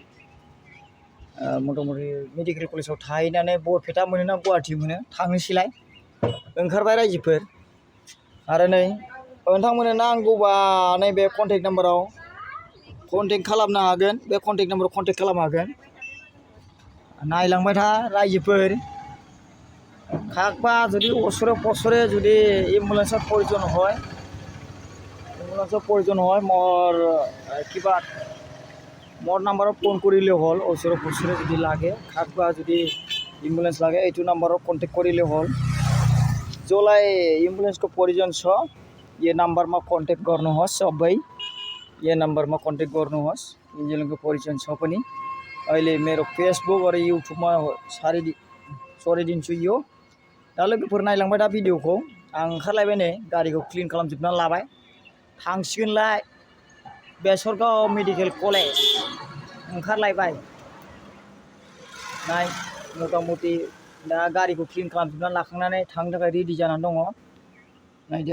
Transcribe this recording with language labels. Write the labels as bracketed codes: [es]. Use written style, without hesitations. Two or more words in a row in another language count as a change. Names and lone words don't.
[brx] मथामथि मेडिकेल कलेजाव थाहैनानै बरपेटा मोनो ना गुवाहाटि मोनो थांनोसैलाय ओंखारबाय रायजोफोर आरो नै नोंथांमोननो नांगौबा नैबे कन्टेक्ट नाम्बाराव कन्टेक्ट खालामनो हागोन बे कन्टेक्ट नाम्बाराव कन्टेक्ट खालामनो हागोन नायलांबाय था रायजोफोर [as] কাকবা যদি ওচৰে পছৰে যদি এম্বুলেন্সৰ প্ৰয়োজন [brx] হয় মোৰ কিবা মোৰ নাম্বাৰত ফোন কৰিলে হ'ল ওচৰে পছৰে যদি লাগে কাকবা যদি এম্বুলেন্স [as] লাগে এইটো নাম্বাৰত কন্টেক্ट কৰিলে হ'ল [ne] जसलाई एम्बुलेंसको प्रयोजन छ ये नम्बरमा कन्टेक्ट गर्नुहोस् सबै ये नम्बरमा कन्टेक्ट गर्नुहोस् एम्बुलेन्सको प्रयोजन छ पनि अहिले मेरो फेसबुक र युट्युबमा सरिदिन्छु [brx] यो दा लोगोफोर नायलांबाय दा भिडिअखौ आं ओंखारलायबाय नै गारिखौ क्लिन खालामजोबनानै लाबाय थांसिगोनलाय बेसरगाव मेडिकेल कलेज ओंखारलायबाय नाय मथामथि दा गारिखौ क्लिन खालामजोबनानै लाखांनानै थांनो थाखाय रेडि जानानै दङ नायदो